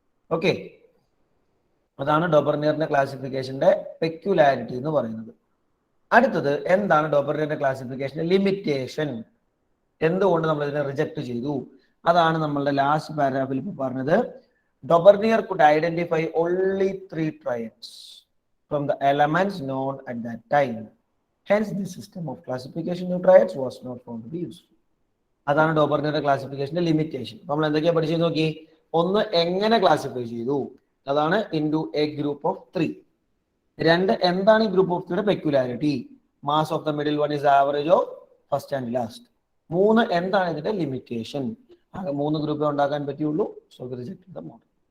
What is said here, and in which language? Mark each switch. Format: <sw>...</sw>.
<ml>Okay, അതാണ് ഡോബർനിയറിന്റെ ക്ലാസിഫിക്കേഷന്റെ peculiarity എന്ന് പറയുന്നത്. അടുത്തത് എന്താണ് ഡോബർനിയറിന്റെ ക്ലാസിഫിക്കേഷന്റെ ലിമിറ്റേഷൻ? എന്തുകൊണ്ട് നമ്മൾ ഇതിനെ റിജക്ട് ചെയ്തു? അതാണ് നമ്മളുടെ ലാസ്റ്റ് പാരാഗ്രാഫിൽ ഇപ്പോൾ പറഞ്ഞത്.</ml> <en>Dobereiner could identify only 3 triads from the elements known at that time. Hence, this system of classification of triads was not found to be useful.</en> <ml>അതാണ് ഡോബർനിയറിന്റെ ക്ലാസിഫിക്കേഷന്റെ ലിമിറ്റേഷൻ. നമ്മൾ എന്തൊക്കെയാ പഠിച്ചു നോക്കി? ഒന്ന്, എങ്ങനെ ക്ലാസിഫൈ ചെയ്തു, അതാണ്</ml> <en>Into a group of 3.</en> <ml>2, എന്താണ് ഈ group of 3യുടെ peculiarity?</ml> <en>Mass of the middle one is average of first and last.</en> <ml>3, എന്താണ് ഇതിന്റെ ലിമിറ്റേഷൻ? ആകെ 3 ഗ്രൂപ്പേ ഉണ്ടാക്കാൻ പറ്റുള്ളൂ.</ml> <en>So reject the model.</en>